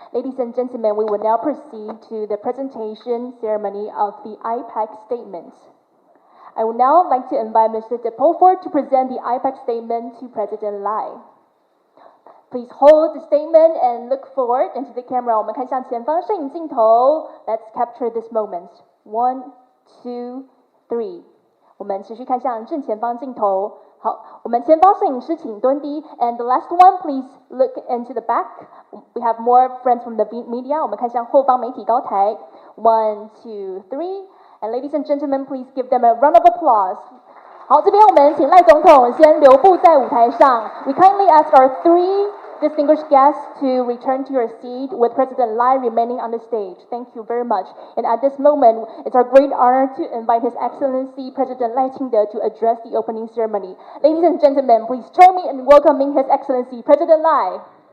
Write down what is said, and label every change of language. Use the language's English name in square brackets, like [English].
[English] Ladies and gentlemen, we will now proceed to the presentation ceremony of the IPAC statement. I would now like to invite Mr. de Pulford to present the IPAC statement to President Lai. Please hold the statement and look forward into the camera. [Chinese] 我们看向前方摄影镜头 [English] Let's capture this moment. [Chinese] 1, 2, 3. 我们持续看向正前方镜头好，我们前方摄影师请蹲低 [English] ，and the last one, please look into the back. We have more friends from the media. [Chinese] 我们看向后方媒体高台 [English] ，1, 2, 3, and ladies and gentlemen, please give them a round of applause. [Chinese] 好，这边我们请赖总统先留步在舞台上。 [English] We kindly ask our 3 distinguished guests to return to your seat with President Lai remaining on the stage. Thank you very much. And at this moment, it's our great honor to invite His Excellency President Lai Ching-te to address the opening ceremony. Ladies and gentlemen, please join me in welcoming His Excellency President Lai.